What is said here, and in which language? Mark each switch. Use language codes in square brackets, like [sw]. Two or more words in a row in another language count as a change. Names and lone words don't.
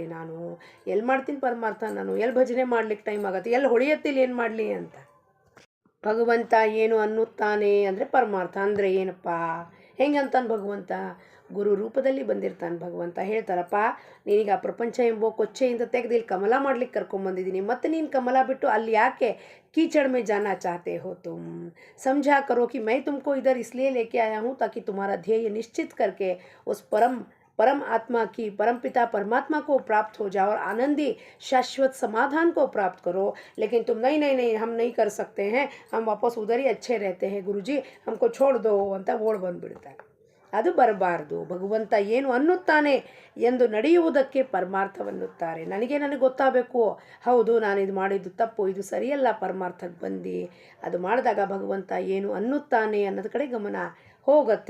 [kn] ನಾನು ಎಲ್ಲಿ ಮಾಡ್ತೀನಿ ಪರಮಾರ್ಥ, ನಾನು ಎಲ್ಲಿ ಭಜನೆ ಮಾಡ್ಲಿಕ್ಕೆ ಟೈಮ್ ಆಗುತ್ತೆ, ಎಲ್ಲಿ ಹೊಡೆಯತ್ತಿಲ್ಲ, ಏನು ಮಾಡಲಿ ಅಂತ. ಭಗವಂತ ಏನು ಅನ್ನುತ್ತಾನೆ ಅಂದರೆ ಪರಮಾರ್ಥ ಅಂದರೆ ಏನಪ್ಪ, ಹೆಂಗೆ ಅಂತಾನೆ ಭಗವಂತ? ಗುರು ರೂಪದಲ್ಲಿ ಬಂದಿರ್ತಾನೆ ಭಗವಂತ. ಹೇಳ್ತಾರಪ್ಪ, ನೀನೀಗ ಆ ಪ್ರಪಂಚ ಎಂಬೋ ಕೊಚ್ಚೆಯಿಂದ ತೆಗೆದು ಇಲ್ಲಿ ಕಮಲ ಮಾಡ್ಲಿಕ್ಕೆ ಕರ್ಕೊಂಬಂದಿದ್ದೀನಿ, ಮತ್ತು ನೀನು ಕಮಲ ಬಿಟ್ಟು ಅಲ್ಲಿ ಯಾಕೆ [hi] कीचड़ में जाना चाहते हो तुम? समझा करो कि मैं तुमको इधर इसलिए लेके आया हूँ ताकि तुम्हारा ध्येय निश्चित करके उस परम आत्मा की, परमपिता परमात्मा को प्राप्त हो जाओ और आनंदी शाश्वत समाधान को प्राप्त करो. लेकिन तुम नहीं हम नहीं कर सकते हैं, हम वापस उधर ही अच्छे रहते हैं गुरुजी, हमको छोड़ दो [kn] ಅಂತ ಓಡ್ ಬಂದುಬಿಡ್ತಾರೆ. ಅದು ಬರಬಾರ್ದು. ಭಗವಂತ ಏನು ಅನ್ನುತ್ತಾನೆ ಎಂದು ನಡೆಯುವುದಕ್ಕೆ ಪರಮಾರ್ಥವನ್ನುತ್ತಾರೆ. ನನಗೆ ಗೊತ್ತಾಗಬೇಕು, ಹೌದು ನಾನು ಇದು ಮಾಡಿದ್ದು ತಪ್ಪು, ಇದು ಸರಿಯಲ್ಲ, ಪರಮಾರ್ಥಕ್ಕೆ ಬಂದು ಅದು ಮಾಡಿದಾಗ ಭಗವಂತ ಏನು ಅನ್ನುತ್ತಾನೆ ಅನ್ನೋದ ಕಡೆ ಗಮನ ಹೋಗುತ್ತೆ.